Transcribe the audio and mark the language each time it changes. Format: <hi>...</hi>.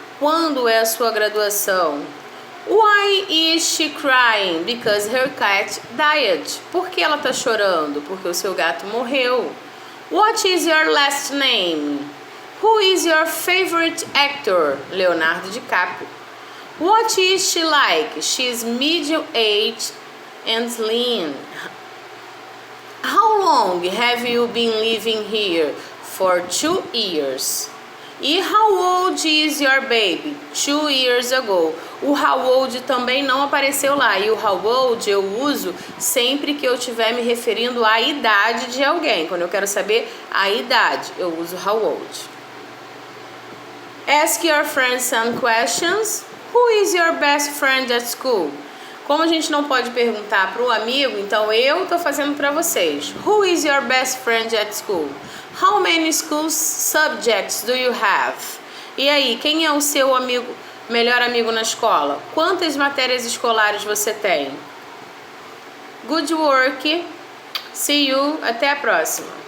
<pt>Quando é a sua graduação?</pt> <en>Why is she crying? Because her cat died.</en> <pt>Por que ela está chorando? Porque o seu gato morreu.</pt> <en>What is your last name? Who is your favorite actor? Leonardo DiCaprio. What is she like? She is middle-aged and slim. How long have you been living here? For 2 years. E how old is your baby? 2 years ago.</en> <pt>O how old também não apareceu lá. E o how old eu uso sempre que eu estiver me referindo à idade de alguém. Quando eu quero saber a idade, eu uso how old.</pt> <en>Ask your friends some questions. Who is your best friend at school?</en> <pt>Como a gente não pode perguntar para o amigo, então eu estou fazendo para vocês.</pt> <en>Who is your best friend at school? How many school subjects do you have?</en> <pt>E aí, quem é o seu melhor amigo na escola? Quantas matérias escolares você tem?</pt> <en>Good work. See you.</en> <pt>Até a próxima.</pt>